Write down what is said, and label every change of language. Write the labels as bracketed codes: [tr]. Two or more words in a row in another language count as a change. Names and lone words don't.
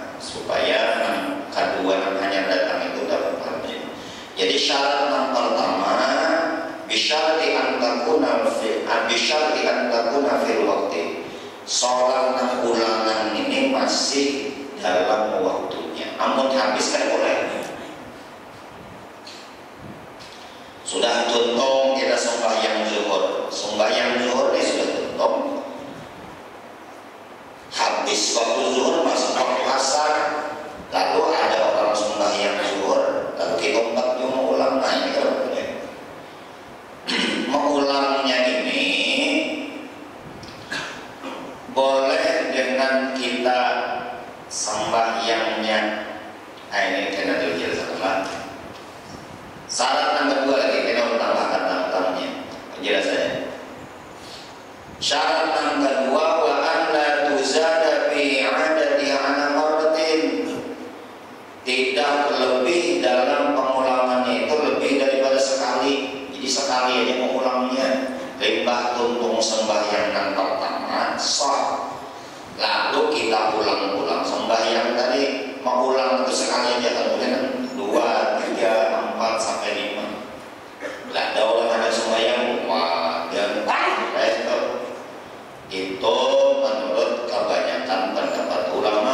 [bjn] supaya kedua hanya datang itu dapat pahalanya. Jadi syarat yang pertama [ar] بشرط أن تكون في الوقت. [bjn] Sholat ulangan ini masih dalam waktunya. Amun habis kan boleh. Sudah tuntung kita sembahyang zuhur. Sembahyang zuhur ini sudah tuntung. Habis waktu zuhur masuk waktu asar. Lalu ada orang sembahyang zuhur, lalu kita mau ulang. Nah ini kalau boleh. Mengulangnya ini boleh dengan kita sembahyangnya. Nah ini kena dijelaskan lagi. Syarat yang kedua lagi kita tambahkan tentangnya penjelasannya. Syarat yang kedua [ar] وأن لا تزاد في عدد على مرة. [bjn] Tidak lebih dalam pengulangannya itu lebih daripada sekali. Jadi sekali aja mengulangnya. Limbah tuntung sembahyang yang pertama sah. Lalu kita ulang-ulang sembahyang tadi mau ulang itu sekali aja, kemudian 2, 3, 4 sampai 5. Lah ada orang ada sembahyang dan itu menurut kebanyakan pendapat ulama.